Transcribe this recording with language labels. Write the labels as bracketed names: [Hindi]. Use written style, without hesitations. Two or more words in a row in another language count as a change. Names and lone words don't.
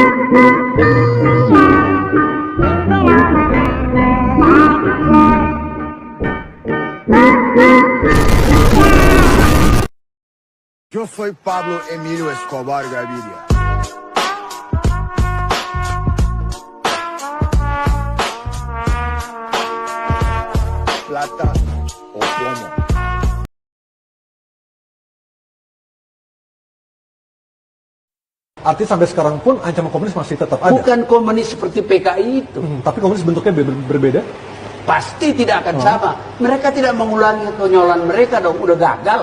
[Spanish] Yo soy Pablo Emilio Escobar Gaviria. Plata o plomo. [Indonesian] Arti sampai sekarang pun ancaman komunis masih tetap ada. Bukan komunis seperti PKI itu. Tapi komunis bentuknya berbeda. Pasti tidak akan sama. Mereka tidak mengulangi konyolan mereka dong, udah gagal.